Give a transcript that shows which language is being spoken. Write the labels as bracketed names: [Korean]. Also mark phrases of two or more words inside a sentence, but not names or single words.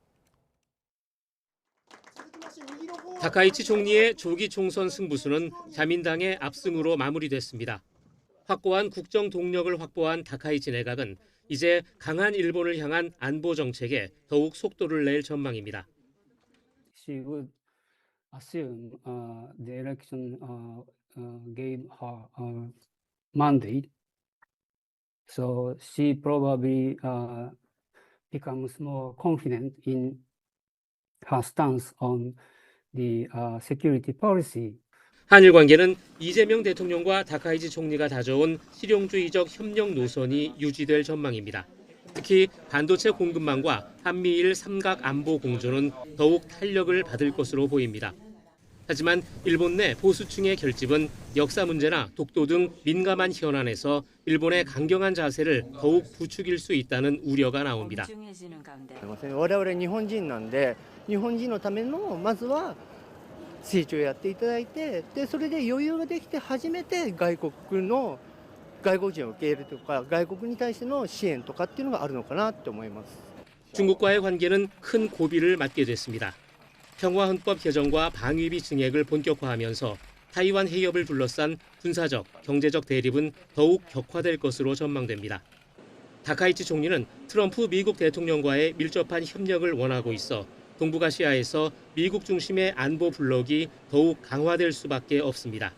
[Korean] 다카이치 총리의 조기 총선 승부수는 자민당의 압승으로 마무리됐습니다. 확고한 국정 동력을 확보한 다카이치 내각은 이제 강한 일본을 향한 안보 정책에 더욱 속도를 낼 전망입니다. [English] She would assume the election gave her a mandate, so she probably becomes more confident in her stance on the security policy. [Korean] 한일 관계는 이재명 대통령과 다카이치 총리가 다져온 실용주의적 협력 노선이 유지될 전망입니다. 특히 반도체 공급망과 한미일 삼각 안보 공조는 더욱 탄력을 받을 것으로 보입니다. 하지만 일본 내 보수층의 결집은 역사 문제나 독도 등 민감한 현안에서 일본의 강경한 자세를 더욱 부추길 수 있다는 우려가 나옵니다. [Japanese] 我々日本人なんで、日本人のためのまずは成長をやっていただいて、でそれで余裕ができて初めて外国人を受け入れるとか外国に対しての支援とかっていうのがあるのかなと思います。 [Korean] 중국과의 관계는 큰 고비를 맞게 됐습니다. 평화헌법 개정과 방위비 증액을 본격화하면서 타이완 해협을 둘러싼 군사적, 경제적 대립은 더욱 격화될 것으로 전망됩니다. 다카이치 총리는 트럼프 미국 대통령과의 밀접한 협력을 원하고 있어 동북아시아에서 미국 중심의 안보 블록이 더욱 강화될 수밖에 없습니다.